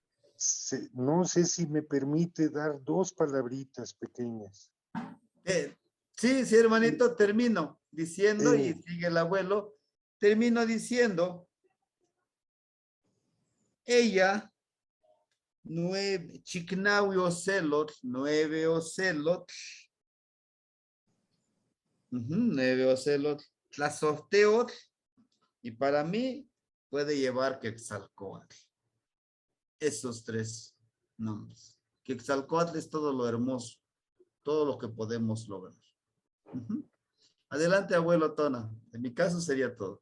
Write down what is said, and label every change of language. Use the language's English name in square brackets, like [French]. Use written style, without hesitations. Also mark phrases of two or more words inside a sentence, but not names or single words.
[Spanish] no sé si me permite dar 2 palabritas pequeñas. Sí, hermanito, termino diciendo y sigue el abuelo. Termino diciendo, ella, 9 ocelot, 9 ocelot, 9 ocelot, Tlazoteotl, y para mí puede llevar Quetzalcóatl. Esos 3 nombres. Quetzalcóatl es todo lo hermoso, todo lo que podemos lograr. Adelante, abuelo Tona. En mi caso sería todo.